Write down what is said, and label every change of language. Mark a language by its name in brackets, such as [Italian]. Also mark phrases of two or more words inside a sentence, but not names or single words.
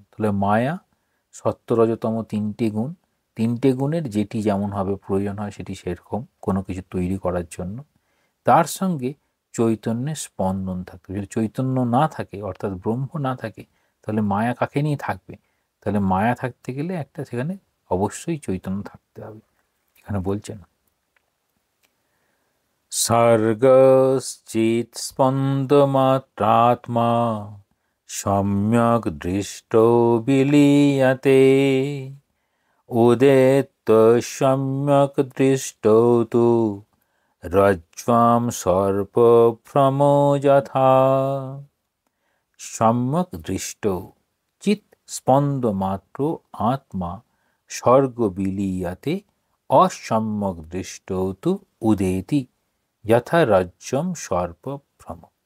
[Bangla] তাহলে মায়া, সত্য রজতম তিনটে গুণ, তিনটে গুণের যেটি যেমনভাবে প্রয়োজন হয় সেটি সেরকম কোনো কিছু তৈরি করার জন্য, তার সঙ্গে চৈতন্যের স্পন্দন থাকবে। যদি চৈতন্য না থাকে, অর্থাৎ ব্রহ্ম না থাকে, তাহলে মায়া কাকে নিয়ে থাকবে? তাহলে মায়া থাকতে গেলে একটা সেখানে অবশ্যই চৈতন্য থাকতে হবে। এখানে বলছেন [Sanskrit] सर्गश्चित् स्पन्दमात्रात्मा सम्यक् दृष्टो विलीयते उदेत्य সম্যক দৃষ্টৌ তু রজ্জ্বাম সর্পভ্রমো যথা। সম্যক দৃষ্ট চিৎ স্পন্দ মাত্র আত্মা স্বর্গ বিলীয়তে অসম্যক দৃষ্ট তু উদেতি যথা রজ্জম সর্পভ্রম।